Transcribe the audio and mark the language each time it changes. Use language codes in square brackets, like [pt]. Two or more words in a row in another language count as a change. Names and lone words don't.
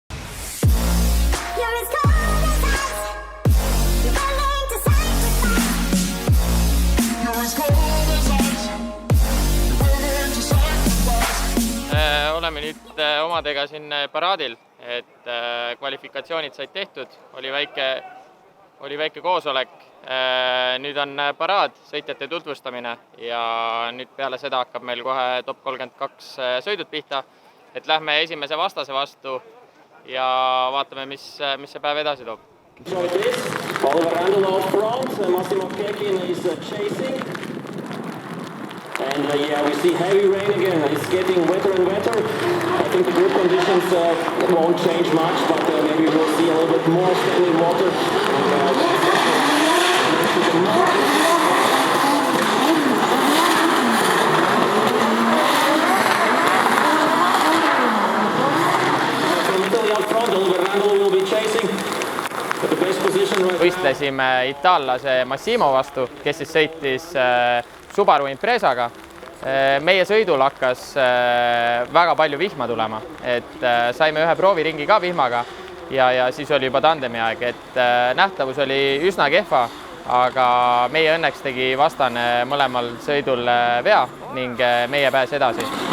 [et] Oleme nüüd omadega siin paraadil, et kvalifikatsioonid said tehtud, oli väike koosolek. Nüüd on paraad, sõitjate tutvustamine ja nüüd peale seda hakkab meil kohe top 32 sõidud pihta, et lähme esimese vastase vastu ja vaatame, mis see päev edasi toob. [en] Oliver Randall out front, Massimo Kekin is chasing. And we see heavy rain again. It's getting wetter and wetter. I think the group conditions won't change much, but maybe we'll see a little bit more standing water. Out front, Oliver Randall will be chasing. [et] Võistlesime itaallase Massimo vastu, kes siis sõitis Subaru Imprezaga. Meie sõidul hakkas väga palju vihma tulema, et saime ühe prooviringi ka vihmaga ja siis oli juba tandemi aeg, et nähtavus oli üsna kehva, aga meie õnneks tegi vastane mõlemal sõidul vea ning meie pääs edasi.